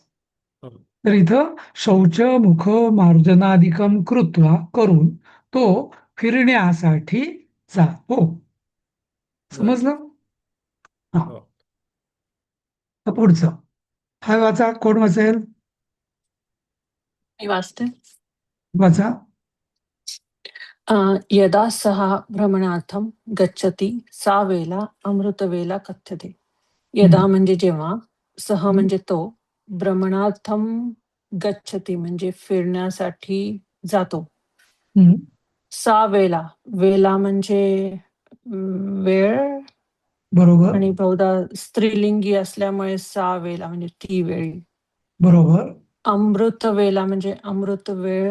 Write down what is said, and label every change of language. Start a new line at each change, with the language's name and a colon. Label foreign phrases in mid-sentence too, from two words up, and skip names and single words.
Marathi: तर इथं
Sanskrit: शौच मुख मार्जनादिकम कृत्वा,
Marathi: करून तो फिरण्यासाठी जातो. समजलं? हा. हो. तर पुढचं हा वाचा. कोण वाचेल? मी वाचते. वाचा.
Sanskrit: यदा सः भ्रमणार्थं गच्छति सा वेला अमृतवेला कथ्यते.
Marathi: यदा म्हणजे जेव्हा, सह म्हणजे तो,
Sanskrit: भ्रमणार्थं गच्छति
Marathi: म्हणजे फिरण्यासाठी जातो. हम्म.
Sanskrit: सा वेला,
Marathi: वेला म्हणजे वेळ, बरोबर आणि बहुधा स्त्रीलिंगी असल्यामुळे
Sanskrit: सा वेला
Marathi: म्हणजे ती वेळी. बरोबर.
Sanskrit: अमृत वेला
Marathi: म्हणजे अमृत वेळ